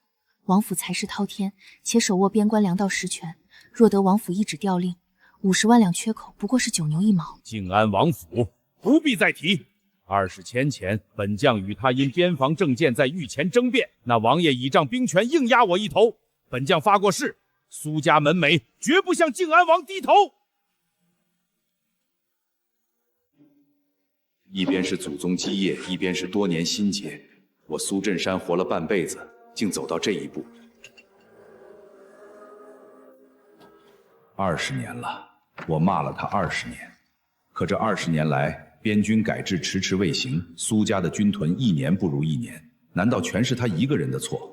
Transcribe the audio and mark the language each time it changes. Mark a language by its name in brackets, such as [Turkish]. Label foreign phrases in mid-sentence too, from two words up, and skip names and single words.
[Chinese] 王府才势滔天，且手握边关粮道实权，若得王府一纸调令，50万两缺口不过是9牛1毛。靖安王府不必再提。20天前，本将与他因边防政见在御前争辩，那王爷倚仗兵权硬压我一头。本将发过誓，蘇家门楣絕不向靖安王低頭。一邊是祖宗基業，一邊是多年心結。我蘇鎮山活了半輩子，竟走到這一步。20年了，我罵了他20年，可這20年來，邊軍改制遲遲未行，蘇家的軍屯一年不如一年，難道全是他一個人的錯？